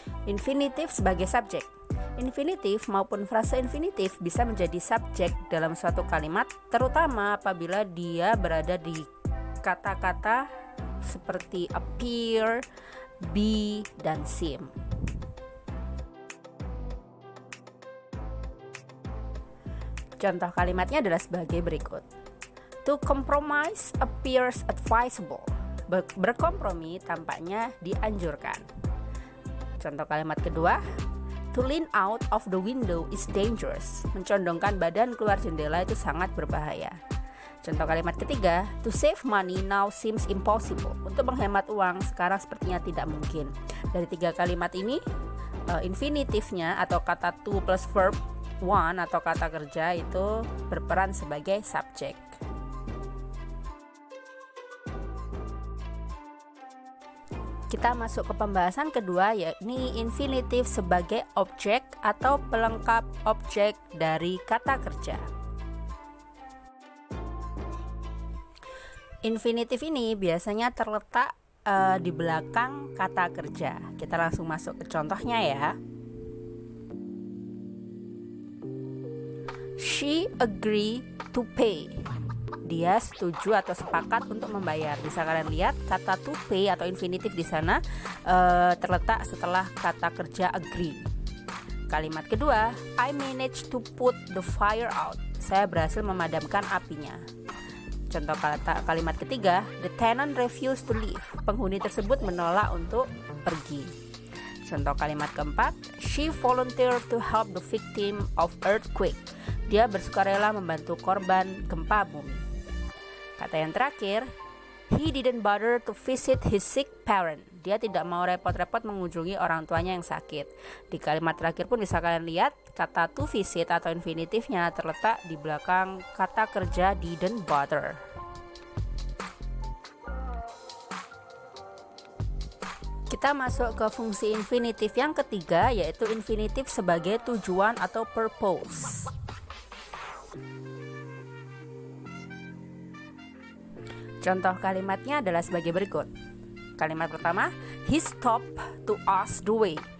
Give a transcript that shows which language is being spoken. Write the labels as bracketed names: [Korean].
[Indonesian] Infinitif sebagai subjek. Infinitif maupun frase infinitif bisa menjadi subjek dalam suatu kalimat, terutama apabila dia berada di kata-kata seperti appear, be, dan seem. Contoh kalimatnya adalah sebagai berikut. [English] To compromise appears advisable. [Indonesian] Berkompromi tampaknya dianjurkan. Contoh kalimat kedua. [English] To lean out of the window is dangerous. [Indonesian] Mencondongkan badan keluar jendela itu sangat berbahaya. Contoh kalimat ketiga, [English] to save money now seems impossible. [Indonesian] Untuk menghemat uang sekarang sepertinya tidak mungkin. Dari tiga kalimat ini, infinitifnya atau kata to plus verb one atau kata kerja itu berperan sebagai subjek. Kita masuk ke pembahasan kedua, yakni infinitif sebagai objek atau pelengkap objek dari kata kerja. Infinitif ini biasanya terletak di belakang kata kerja. Kita langsung masuk ke contohnya ya. [English] She agree to pay. [Indonesian] Dia setuju atau sepakat untuk membayar. Bisa kalian lihat kata to pay atau infinitif di sana terletak setelah kata kerja agree. Kalimat kedua, [English] I managed to put the fire out. [Indonesian] Saya berhasil memadamkan apinya. Contoh kalimat ketiga, [English] the tenant refused to leave. [Indonesian] Penghuni tersebut menolak untuk pergi. Contoh kalimat keempat, [English] she volunteered to help the victim of earthquake. [Indonesian] Dia bersukarela membantu korban gempa bumi. Kata yang terakhir, [English] he didn't bother to visit his sick parent. [Indonesian] Dia tidak mau repot-repot mengunjungi orang tuanya yang sakit. Di kalimat terakhir pun bisa kalian lihat kata to visit atau infinitifnya terletak di belakang kata kerja didn't bother. Kita masuk ke fungsi infinitif yang ketiga, yaitu infinitif sebagai tujuan atau purpose. Contoh kalimatnya adalah sebagai berikut. Kalimat pertama, [English] he stopped to ask the way.